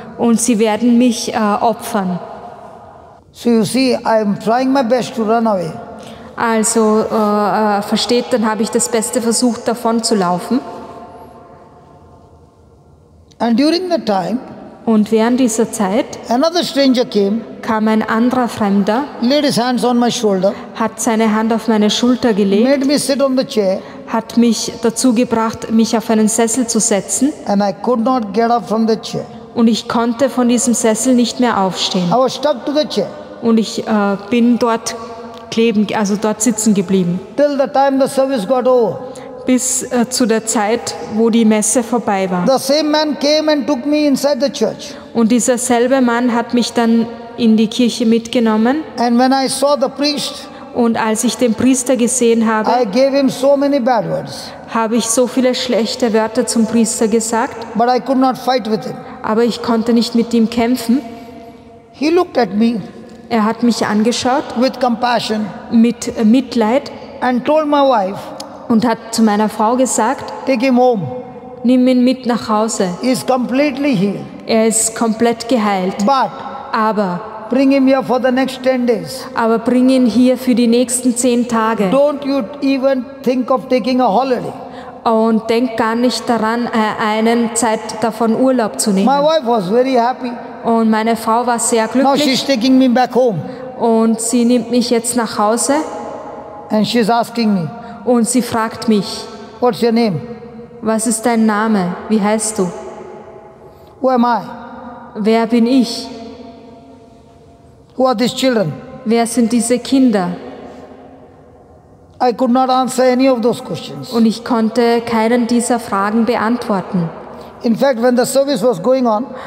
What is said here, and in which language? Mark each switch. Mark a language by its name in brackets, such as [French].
[German] und sie werden mich opfern. [English] So you see, I am trying my best to run away. [German] Also versteht, dann habe ich das Beste versucht, davon zu laufen. [English] And during that time, [German] Und während dieser Zeit [English] another stranger came, [German] kam ein anderer Fremder, [English] laid his hands on my shoulder, [German] hat seine Hand auf meine Schulter gelegt, [English] made me sit on the chair, [German] hat mich dazu gebracht, mich auf einen Sessel zu setzen. [English] and I could not get up from the chair. [German] Und ich konnte von diesem Sessel nicht mehr aufstehen. [English] I was stuck to the chair [German] Und ich bin dort dort sitzen geblieben. [English] till the time the service got over. [German] Bis zu der Zeit, wo die Messe vorbei war. [English] The same man came and took me inside the church. [German] Und dieser selbe Mann hat mich dann in die Kirche mitgenommen. [English] And when I saw the priest, [German] Und als ich den Priester gesehen [English] I [German] habe, [English] gave him so many bad words, [German] habe ich so viele schlechte Wörter zum Priester gesagt, [English] but I could not fight with him. [German] aber ich konnte nicht mit ihm kämpfen. [English] He looked at me [German] Er hat mich angeschaut [English] with compassion [German] mit Mitleid [English] and told my wife, [German] und hat zu meiner Frau gesagt, [English] take him home. [German] nimm ihn mit nach Hause. [English] He is completely healed. [German] Er ist komplett geheilt. [English] But [German] Aber [English] bring him here for the next 10 days. [German] bring ihn hier für die nächsten 10 Tage. [English] Don't you even think of taking a holiday. [German] Und denk gar nicht daran, eine Zeit davon Urlaub zu [English] My [German] nehmen. [English] wife was very happy. [German] Und meine Frau war sehr [English] Now she's taking me back home [German] und sie nimmt mich jetzt nach Hause [English] and she's asking me, [German] und sie fragt mich, [English] what's your name? [German] was ist dein Name? Wie heißt du? [English] Who am I? [German] Wer bin ich? [English] Who are these children? [German] Wer sind diese Kinder? [English] I could not answer any of those questions. [German] Und ich konnte keinen dieser Fragen beantworten. [English] In fact, when the service was going on,